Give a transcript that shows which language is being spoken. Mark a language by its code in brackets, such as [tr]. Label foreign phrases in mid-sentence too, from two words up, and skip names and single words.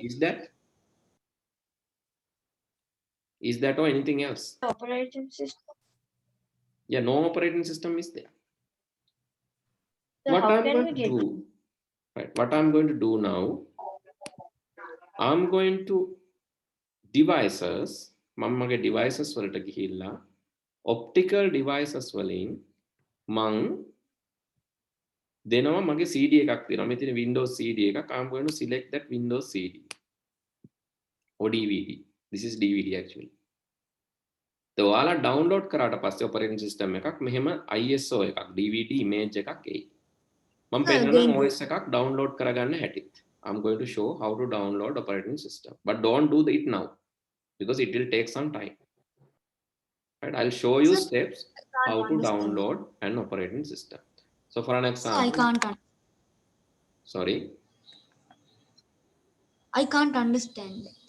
[en] Is that or anything else? Operating system. Yeah, no operating system is there. So What how I'm can going we to get? do, right? What I'm going to do now, I'm going to devices, [si] මමගේ devices වලට ගිහිල්ලා optical devices වලින් මං දෙනවා මගේ CD එකක් දෙනවා. මෙතන Windows CD එකක්. [en] I'm going to select that Windows CD or DVD. This is DVD actually. So [si] ඔයාලා download කරාට පස්සේ operating system එකක් මෙහෙම ISO එකක් DVD image එකක් එයි. මම පෙන්නන OS එකක් download කරගන්න හැටිත්. [en] I'm going to show how to download operating system, but don't do it now because it will take some time. Right? I'll show you steps how to download an operating system. So for an example, I can't understand that.